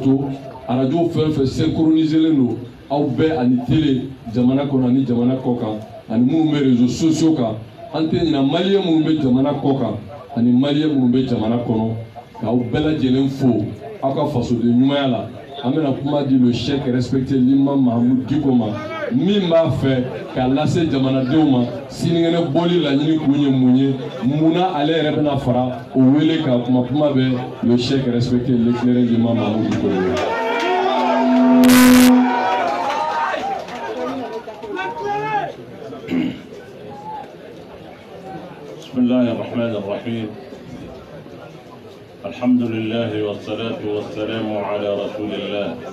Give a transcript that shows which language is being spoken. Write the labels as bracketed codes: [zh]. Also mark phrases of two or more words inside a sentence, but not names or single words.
[bm] to arajow fɛn fɛn synchroniselen don aw bɛɛ ani télé jamana kɔnɔ ani jamana kɔ kan ani minnu bɛ [fr] réseaux sociaux [bm] kan an tɛ ɲinɛ maliyɛn minnu bɛ jamana kɔ kan ani maliyɛn minnu bɛ jamana kɔnɔ k'aw bɛɛ lajɛlen fo aw ka fasoden ɲumanya la an bɛna kuma di [fr] le chef respecté l'imam [bm] Mahamudu Diko ma min b'a fɛ k'a lase jamanadenw ma sinikɛnɛ bɔli laɲini kun ye mun ye munna ale yɛrɛ bɛna fara o wele ka kuma bɛ [fr] le chef respecté l'éclairé l'imam [bm] Mahamudu Diko [ar] بسم الله الرحمن الرحيم. الحمد لله والصلاة والسلام على رسول الله.